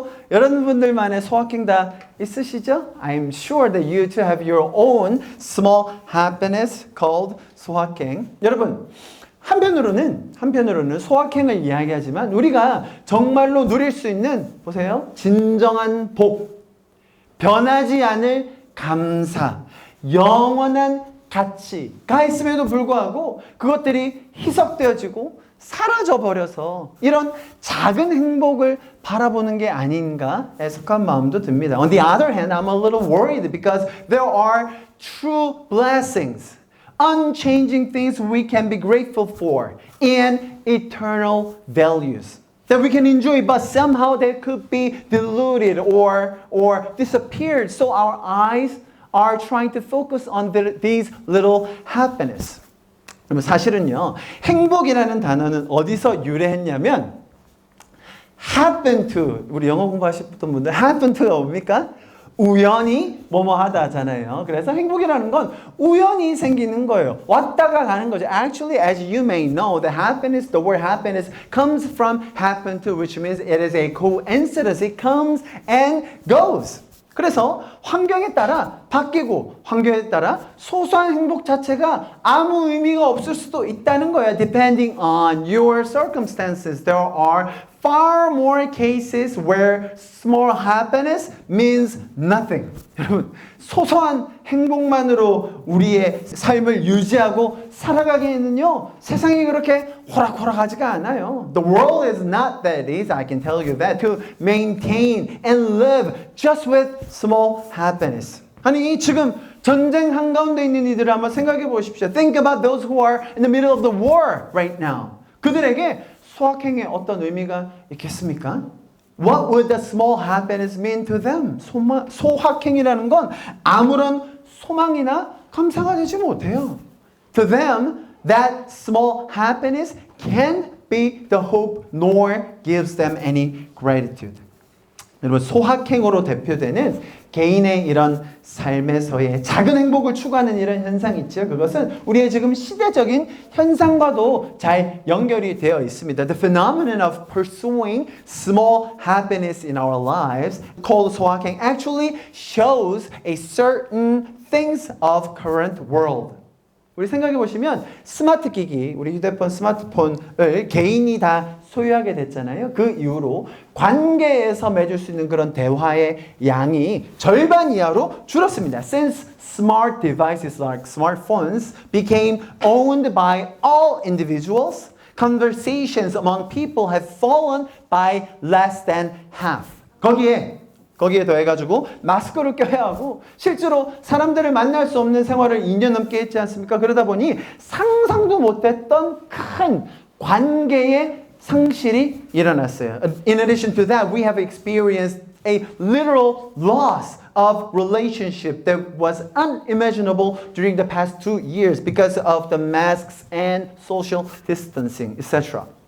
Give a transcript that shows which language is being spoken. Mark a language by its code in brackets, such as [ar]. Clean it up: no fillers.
[ko] 여러분들만의 소확행 다 있으시죠? [en] I'm sure that you too have your own small happiness called 소확행. [ko] 여러분, 한편으로는 소확행을 이야기하지만 우리가 정말로 누릴 수 있는, 보세요, 진정한 복, 변하지 않을 감사, 영원한 가치가 있음에도 불구하고 그것들이 희석되어지고 사라져버려서 이런 작은 행복을 바라보는 게 아닌가 애석한 마음도 듭니다. [en] On the other hand, I'm a little worried because there are true blessings, unchanging things we can be grateful for, and eternal values that we can enjoy, but somehow they could be diluted or disappeared. So our eyes are trying to focus on these little happiness. [ko] 그러면 사실은요, 행복이라는 단어는 어디서 유래했냐면 happen to, 우리 영어 공부하셨던 분들 happen to가 뭡니까? 우연히 뭐뭐 하다 하잖아요. 그래서 행복이라는 건 우연히 생기는 거예요. 왔다가 가는 거죠. [en] Actually, as you may know, the word happiness comes from happen to, which means it is a coincidence. It comes and goes. [ko] 그래서 환경에 따라 바뀌고 환경에 따라 소소한 행복 자체가 아무 의미가 없을 수도 있다는 거예요. [en] Depending on your circumstances, there are far more cases where small happiness means nothing. [ko] 여러분, 소소한 행복만으로 우리의 삶을 유지하고 살아가기에는요, 세상이 그렇게 호락호락하지가 않아요. [en] The world is not that easy, I can tell you that, to maintain and live just with small happiness. [ko] 아니, 지금 전쟁 한가운데 있는 이들을 한번 생각해 보십시오. [en] Think about those who are in the middle of the war right now. [ko] 그들에게 소확행에 어떤 의미가 있겠습니까? [en] What would the small happiness mean to them? [ko] 소확행이라는 건 아무런 소망이나 감사가 되지 못해요. [en] To them, that small happiness can't be the hope nor gives them any gratitude. [ko] 여러분, 소확행으로 대표되는 개인의 이런 삶에서의 작은 행복을 추구하는 이런 현상이 있죠. 그것은 우리의 지금 시대적인 현상과도 잘 연결이 되어 있습니다. [en] The phenomenon of pursuing small happiness in our lives, called 소확행, actually shows a certain things of current world. [ko] 우리 생각해 보시면 스마트 기기, 우리 휴대폰, 스마트폰을 개인이 다 소유하게 됐잖아요. 그 이후로 관계에서 맺을 수 있는 그런 대화의 양이 절반 이하로 줄었습니다. [en] Since smart devices like smartphones became owned by all individuals, conversations among people have fallen by less than half. [ko] 거기에 더해가지고 마스크를 껴야 하고 실제로 사람들을 만날 수 없는 생활을 2년 넘게 했지 않습니까? 그러다 보니 상상도 못했던 큰 관계의 상실이 일어났어요. [en] In addition to that, we have experienced a literal loss of relationship that was unimaginable during the past 2 years because of the masks and social distancing, etc.